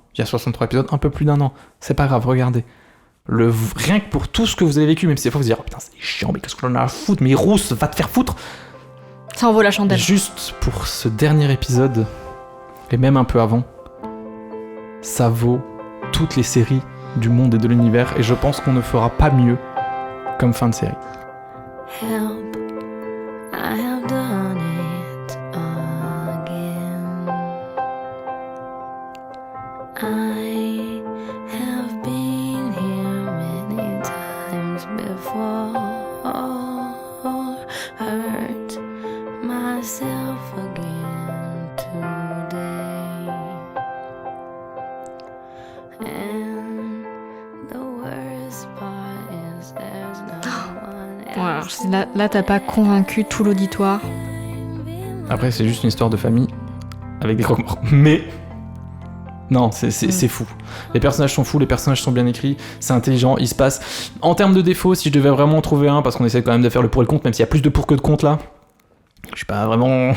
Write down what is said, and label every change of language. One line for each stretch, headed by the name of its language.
French: Il y a 63 épisodes, un peu plus d'1 an. C'est pas grave, regardez. Rien que pour tout ce que vous avez vécu, même si des fois vous dites, oh putain, c'est chiant, mais qu'est-ce que j'en ai à foutre, mais Rousse, va te faire foutre. Ça en vaut la chandelle. Juste pour ce dernier épisode, et même un peu avant, ça vaut toutes les séries du monde et de l'univers, et je pense qu'on ne fera pas mieux comme fin de série.
English: Help, I have done it again. I have been here many times before, hurt myself again today. And the worst part is there's no one else.
French: Ouais, alors, là, t'as pas convaincu tout l'auditoire. Après, c'est juste une histoire de famille avec des croque-morts. Mais non, c'est fou. Les personnages sont fous, les personnages sont bien écrits, c'est intelligent, il se passe... En termes de défauts, si je devais vraiment en trouver un, parce qu'on essaie quand même de faire le pour et le contre, même s'il y a plus de pour que de contre là, je suis pas vraiment...